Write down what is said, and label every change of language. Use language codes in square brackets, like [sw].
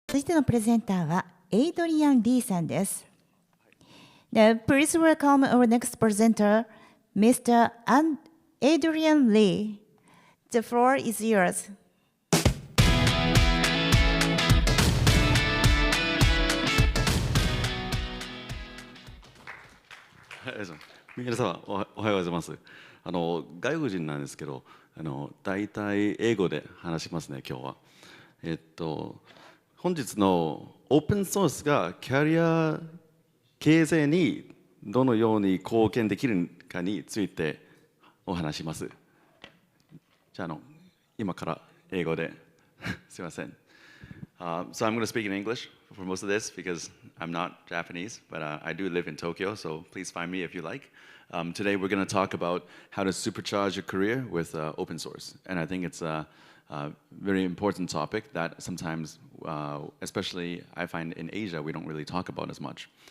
[ja] 続いてのプレゼンターはエイドリアン・リーさんです。 [en] Now, please welcome our next presenter, Mr. Adrian Lee. The floor is yours. [ja] 皆様おはようございます。外国人なんですけど、大体英語で話しますね、今日は。本日のオープンソースがキャリア形成にどのように貢献できるかについてお話します。じゃあ、今から英語で、すいません。 [en] So I'm going to speak in English for most of this because I'm not Japanese, but I do live in Tokyo, so please find me if you like. Today we're going to talk about how to supercharge your career with open source. And I think it's a very important topic that sometimes, especially I find in Asia, we don't really talk about as much.